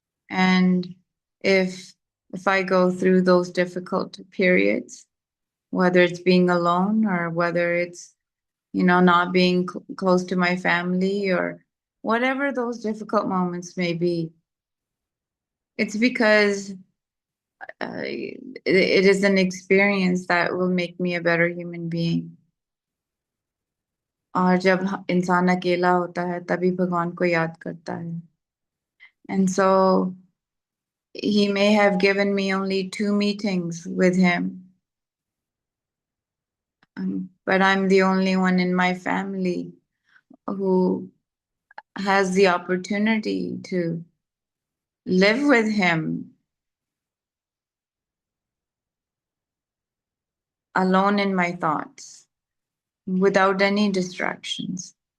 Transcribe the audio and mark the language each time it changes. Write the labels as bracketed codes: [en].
[en] And if I go through those difficult periods, whether it's being alone or whether it's, not being close to my family, or whatever those difficult moments may be, it's because it is an experience that will make me a better human being. [hi] और जब इंसान अकेला होता है तभी भगवान को याद करता है. [en] And so he may have given me only 2 meetings with him, but I'm the only one in my family who has the opportunity to live with him alone in my thoughts, without any distractions.